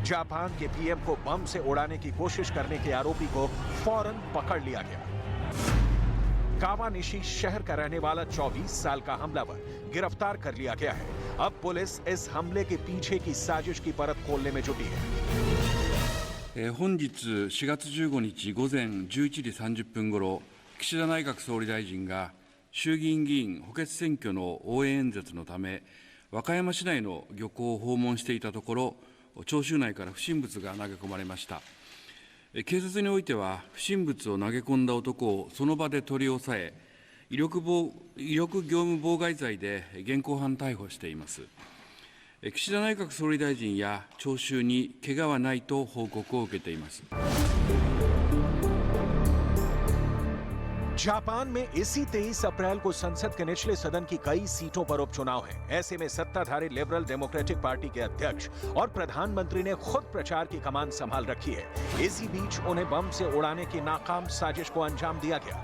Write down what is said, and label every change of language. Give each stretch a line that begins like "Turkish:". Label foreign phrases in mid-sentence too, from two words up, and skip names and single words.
Hindi: जापान के पीएम को बम से उड़ाने की कोशिश करने के आरोपी को फौरन पकड़ लिया गया। कावानिशी शहर का रहने वाला 24 साल का हमलावर गिरफ्तार कर लिया गया है। अब पुलिस इस हमले के पीछे की साजिश की परत खोलने में जुटी है।
Japanese: 本日4月15日午前11時30分ごろ、岸田内閣総理大臣が衆議院議員補欠選挙の応援演説のため和歌山市内の漁港を訪問していたところ、聴衆内から不審物が投げ込まれました。警察においては不審物を投げ込んだ男をその場で取り押さえ、威力業務妨害罪で現行犯逮捕しています。岸田内閣総理大臣や聴衆に怪我はないと報告を受けています。
Hindi: जापान में इसी 23 अप्रैल को संसद के निचले सदन की कई सीटों पर उपचुनाव हैं। ऐसे में सत्ताधारी लिबरल डेमोक्रेटिक पार्टी के अध्यक्ष और प्रधानमंत्री ने खुद प्रचार की कमान संभाल रखी है। इसी बीच उन्हें बम से उड़ाने की नाकाम साजिश को अंजाम दिया गया।